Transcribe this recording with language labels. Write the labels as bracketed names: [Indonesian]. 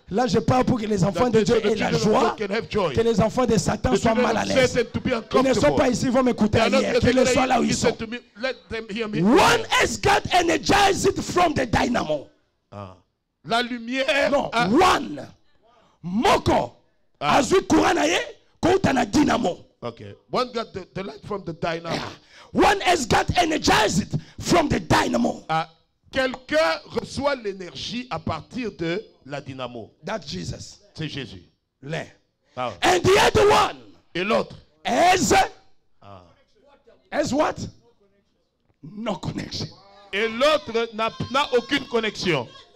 [French] Là, je parle pour que les enfants de Dieu aient la joie, que les enfants de Satan soient mal à l'aise. Ils ne sont pas ici, ils vont m'écouter ailleurs. Qu'ils soient là où ils sont. [English] One has got energized from the dynamo. [French] La lumière. [Lingala] Non, one. Moko. Azui courant na ye, kouta na dynamo. [English] Okay. One got the light from the dynamo. One has got energized from the dynamo. [French] Quelqu'un reçoit l'énergie à partir de la dynamo. [English] That's Jesus. [French] C'est Jésus. Le. Ah. [English] And the other one. [French] Et l'autre. [English] Has what? No connection. [French] Et l'autre n'a aucune connexion.